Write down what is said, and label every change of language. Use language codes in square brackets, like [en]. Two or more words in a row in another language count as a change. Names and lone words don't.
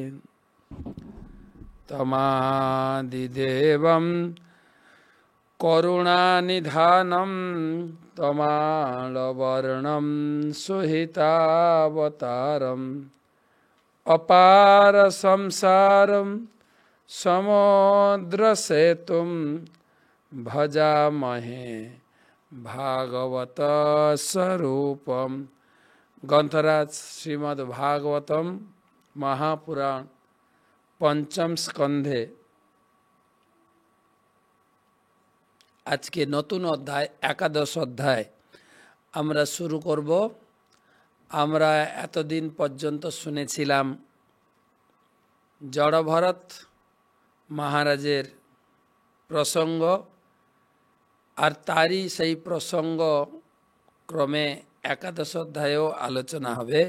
[sa] तमादिदेवं करुणानिधानं तमालवर्णं सुहितावतारम् अपार संसारं समुद्रसेतुं भजामहे भागवत स्वरूपम। [bn] গ্রন্থরাজ শ্রীমদ্ ভাগবতম মহাপুরাণ পঞ্চম স্কন্ধে আজ কে নতুন অধ্যায় একাদশ অধ্যায় আমরা শুরু করব। আমরা এতদিন পর্যন্ত শুনেছিলাম জড়ভরত মহারাজের প্রসঙ্গ, আর তারই সেই প্রসঙ্গ ক্রমে একাদশ অধ্যায়েও আলোচনা হবে।